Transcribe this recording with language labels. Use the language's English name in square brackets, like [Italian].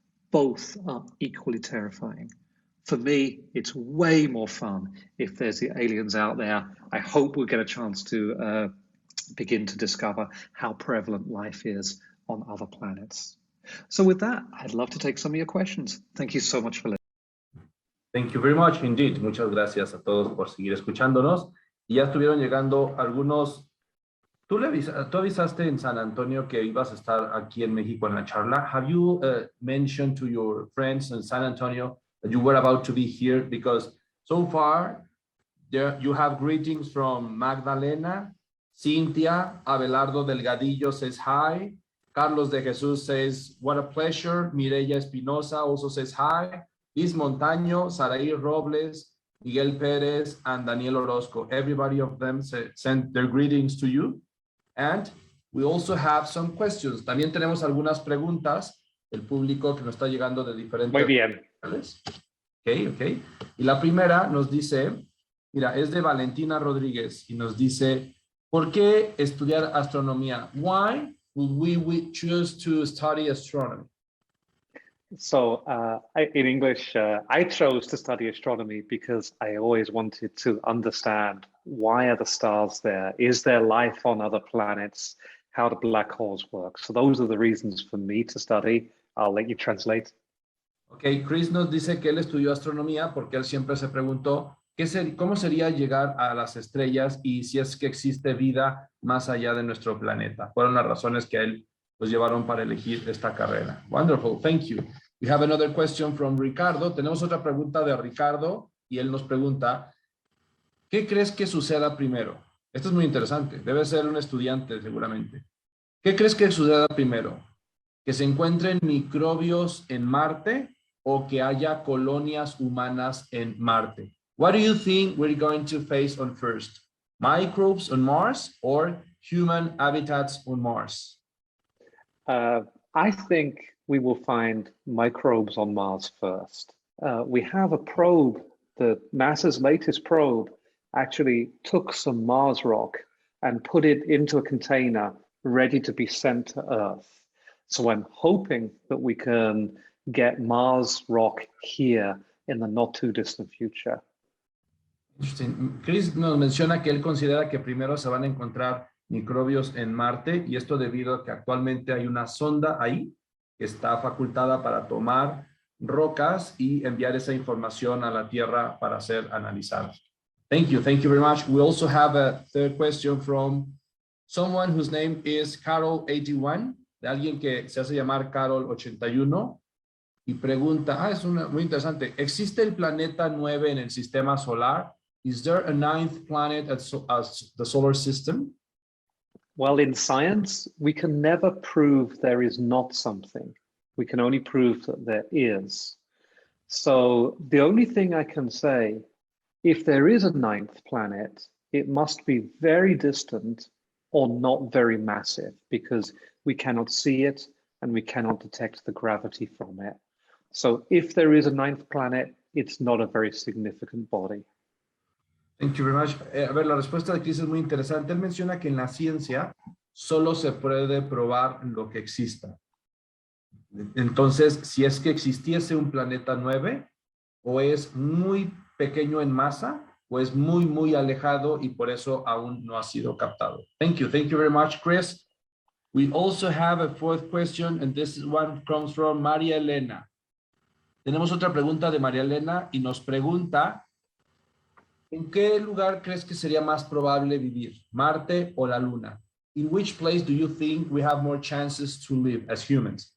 [English] Both are equally terrifying. For me, it's way more fun if there's the aliens out there. I hope we'll get a chance to begin to discover how prevalent life is on other planets. So with that, I'd love to take some of your questions. Thank you so much for listening. Thank you very much indeed. [Spanish] Muchas gracias a todos por seguir escuchándonos. Y ya estuvieron llegando algunos. Tú avisaste en San Antonio que ibas a estar aquí en México en la charla. [English] Have you mentioned to your friends in San Antonio that you were about to be here? Because so far, you have greetings from Magdalena, Cynthia, Abelardo Delgadillo says hi. Carlos de Jesus says, what a pleasure. Mireya Espinosa also says hi. Liz Montaño, Saraí Robles, Miguel Pérez, and Daniel Orozco. Everybody of them sent their greetings to you. And we also have some questions. [Spanish] También tenemos algunas preguntas del público que nos está llegando de diferentes... Muy bien. Ok. Y la primera nos dice, mira, es de Valentina Rodríguez y nos dice, ¿por qué estudiar astronomía? [English] Why would we choose to study astronomy? So in English, I chose to study astronomy because I always wanted to understand why are the stars there? Is there life on other planets? How do black holes work? So those are the reasons for me to study. I'll let you translate. [Spanish] Ok, Chris nos dice que él estudió astronomía porque él siempre se preguntó ¿cómo sería llegar a las estrellas y si es que existe vida más allá de nuestro planeta? Fueron las razones que a él los llevaron para elegir esta carrera. [English] Wonderful, thank you. We have another question from Ricardo. [Spanish] Tenemos otra pregunta de Ricardo y él nos pregunta, ¿qué crees que suceda primero? Esto es muy interesante, debe ser un estudiante seguramente. ¿Qué crees que suceda primero? ¿Que se encuentren microbios en Marte o que haya colonias humanas en Marte? [English] What do you think we're going to face on first? Microbes on Mars or human habitats on Mars? I think we will find microbes on Mars first. We have a probe, NASA's latest probe actually took some Mars rock and put it into a container ready to be sent to Earth. So I'm hoping that we can get Mars rock here in the not too distant future. [Spanish] Chris nos menciona que él considera que primero se van a encontrar microbios en Marte y esto debido a que actualmente hay una sonda ahí que está facultada para tomar rocas y enviar esa información a la Tierra para ser analizada. [English] Thank you very much. We also have a third question from someone whose name is Carol81, [Spanish] de alguien que se hace llamar Carol81 y pregunta, es muy interesante, ¿existe el planeta 9 en el sistema solar? [English] Is there a ninth planet as the solar system? Well, in science, we can never prove there is not something. We can only prove that there is. So the only thing I can say, if there is a ninth planet, it must be very distant or not very massive because we cannot see it and we cannot detect the gravity from it. So if there is a ninth planet, it's not a very significant body. Thank you very much. [Spanish] A ver, la respuesta de Chris es muy interesante. Él menciona que en la ciencia solo se puede probar lo que exista. Entonces, si es que existiese un planeta 9, o es muy pequeño en masa, o es muy, muy alejado y por eso aún no ha sido captado. [English] Thank you very much, Chris. We also have a fourth question, and this one comes from María Elena. [Spanish] Tenemos otra pregunta de María Elena y nos pregunta, ¿en qué lugar crees que sería más probable vivir? ¿Marte o la Luna? [English] In which place do you think we have more chances to live as humans?